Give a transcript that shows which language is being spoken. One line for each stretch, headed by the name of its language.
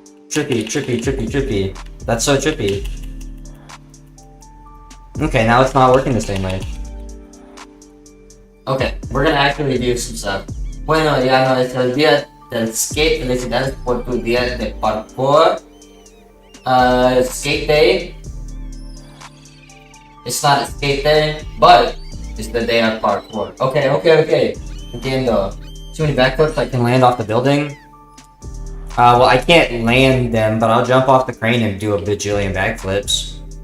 English: Trippy. That's so trippy. Okay, now it's not working the same way. Okay, we're gonna actually review some stuff.
Spanish: Bueno, ya no es el día del skate. Felicidades por tu día de parkour.
English: Skate day. It's not a skate day, but it's the day of parkour. Okay.
Spanish: Entiendo.
English: Too many backflips I can land off the building. Well, I can't land them, but I'll jump off the crane and do a bajillion backflips.